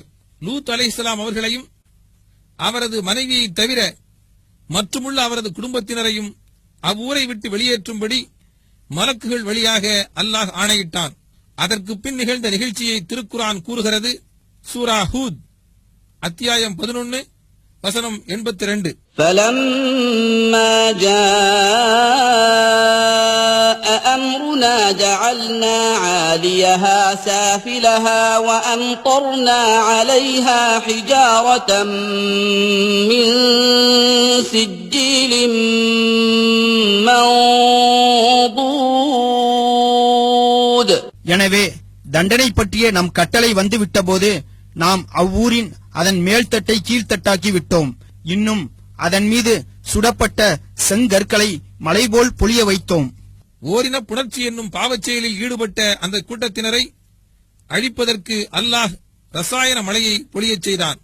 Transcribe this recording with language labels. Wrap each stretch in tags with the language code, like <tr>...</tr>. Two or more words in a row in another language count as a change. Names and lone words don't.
<ta>லூத் அலைஹிஸ்ஸலாம் அவர்களையும் அவரது மனைவியை தவிர மற்றுமுள்ள அவரது குடும்பத்தினரையும் அவ்வூரை விட்டு வெளியேற்றும்படி மலக்குகள் வழியாக அல்லாஹ் ஆணையிட்டான். அதற்கு பின் நிகழ்ந்த நிகழ்ச்சியை திருக்குர்ஆன் கூறுகிறது. சூரா ஹூத் அத்தியாயம் 11 வசனம் 82.</ta> <ar>فَلَمَّا جَاءَ أَمْرُنَا جَعَلْنَا عَالِيَهَا سَافِلَهَا وَأَمْطَرْنَا عَلَيْهَا حِجَارَةً مِّن سِجِّيلٍ مَّنضُودٍ.</ar> <ta>எனவே தண்டனை பற்றிய நம் கட்டளை வந்துவிட்டபோது நாம் அவ்வூரின் அதன் மேல்தட்டை கீழ்த்தட்டாக்கி விட்டோம். இன்னும் அதன் மீது சுடப்பட்ட செங்கற்களை மலைபோல் பொழிய வைத்தோம். ஓரின புணர்ச்சி என்னும் பாவச் செயலில் ஈடுபட்ட அந்த கூட்டத்தினரை அழிப்பதற்கு அல்லாஹ் ரசாயன மழையை பொழியச் செய்தான்.</ta>